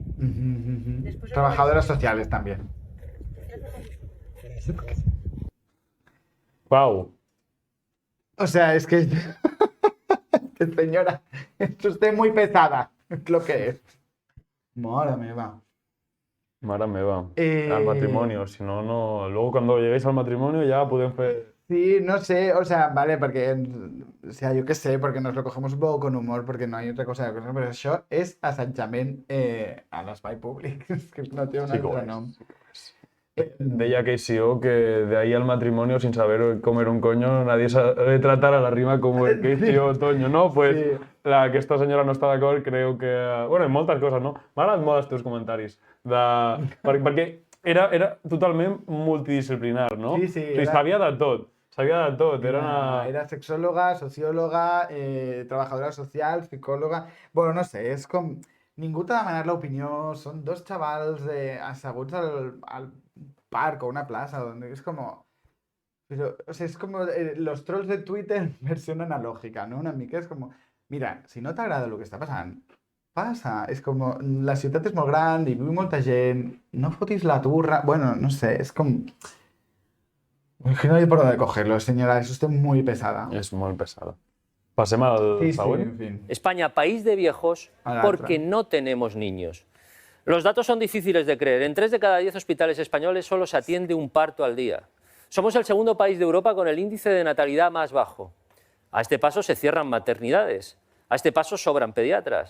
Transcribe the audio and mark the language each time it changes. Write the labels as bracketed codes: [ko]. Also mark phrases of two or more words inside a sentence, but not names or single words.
[es] Después- Trabajadoras sociales también. Pau, O sea, es que... que señora, es usted muy pesada. Es lo que es. Madre meva. [ca] mare meva. Eh, [es] Al matrimonio, si no, no... Luego cuando lleguéis al matrimonio ya [ca] podem fer... [es] Sí, no sé, o sea, vale, porque, o sea, yo qué sé, porque nos lo cogemos un poco con humor, porque no hay otra cosa, pero [ca] això és assetjament a l'espai públic, és que no té un Sí que ho altre és. nom. [es] Deia Keisio que de ahí al matrimonio, sin saber comer un coño, nadie sabe tratar a la rima como el Keisio Toño, ¿no? Pues Sí. [ca] aquesta senyora no està d'acord, creu que... Bueno, en moltes coses, no? M'ha agradat molt els teus comentaris. Perquè era totalment multidisciplinar, no? Sí, sí, O sigui, era- sabia de tot. Sabia de tot. Era una... [es] Era sexóloga, socióloga, trabajadora social, psicòloga... [ca] Bueno, no sé, és com... Ningú t'ha demanat l'opinió, són dos xavals asseguts al parc o [es] una plaza, donde es como... Pero, o sea, es como los trolls de Twitter versión analógica, ¿no? [ca] Una mica [es] es como, [ca] mira, si no t'agrada el que està passant, passa. És com, la ciutat és molt gran, hi viu molta gent, no fotis la turra... Bueno, no sé, és com... [es] Es que no hay por dónde cogerlo, señora, es usted muy pesada. [ca] És molt pesada. Passem al [es] Sí, sí, [ca] següent. [es] en fin. España, país de viejos, A la porque otra. no tenemos niños. Los datos son difíciles de creer. En 3 de cada 10 hospitales españoles solo se atiende un parto al día. Somos el segundo país de Europa con el índice de natalidad más bajo. A este paso se cierran maternidades. A este paso sobran pediatras.